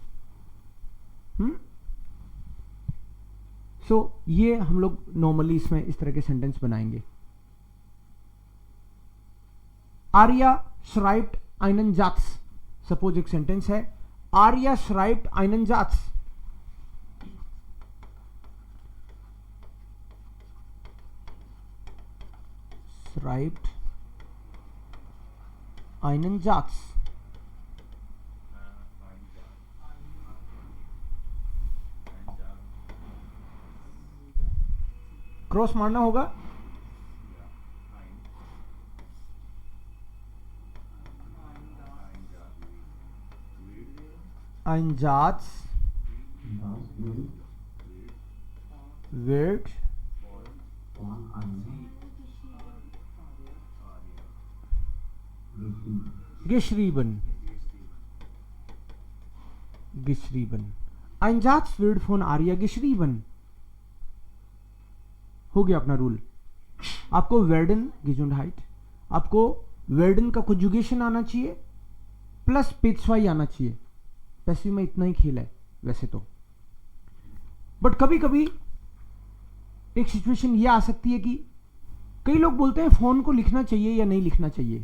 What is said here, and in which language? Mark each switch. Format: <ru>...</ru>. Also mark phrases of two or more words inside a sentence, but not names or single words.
<hi>सो ये हम लोग नॉर्मली इसमें इस तरह के सेंटेंस बनाएंगे।</hi> <de>Arya schreibt einen Satz,</de> <hi>सपोज एक सेंटेंस है,</hi> <de>Arya schreibt einen Satz. schreibt einen Satz।</de> <hi>क्रॉस मारना होगा।</hi> <de>Ein Satz wird geschrieben। geschrieben। Ein Satz wird von Arya geschrieben।</de> <hi>हो गया अपना रूल। आपको वर्डन गिजुंडहाइट, आपको वर्डन का कंजुगेशन आना चाहिए प्लस पेशवाई आना चाहिए। पैसिव में इतना ही खेल है वैसे तो, बट कभी कभी एक सिचुएशन ये आ सकती है कि कई लोग बोलते हैं फोन को लिखना चाहिए या नहीं लिखना चाहिए।</hi>